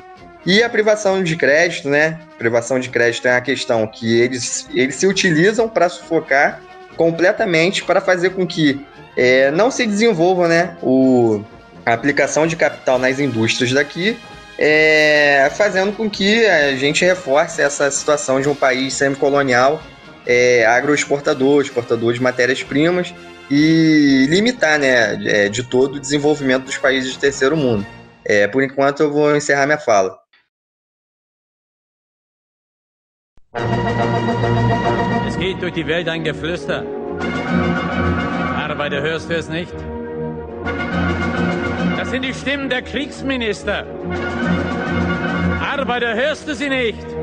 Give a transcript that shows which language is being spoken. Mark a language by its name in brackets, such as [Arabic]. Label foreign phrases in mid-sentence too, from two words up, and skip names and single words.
[Portuguese] E a privação de crédito, né? Privação de crédito é uma questão que eles se utilizam para sufocar completamente, para fazer com que não se desenvolva, né, a aplicação de capital nas indústrias daqui, fazendo com que a gente reforce essa situação de um país semicolonial, agroexportador, exportador de matérias-primas, e limitar, né, de todo o desenvolvimento dos países de terceiro mundo. Por enquanto, eu vou encerrar minha fala. [German] Es geht durch die Welt ein Geflüster. Arbeiter, hörst du es nicht? Das sind die Stimmen der Kriegsminister. Arbeiter, hörst du sie nicht?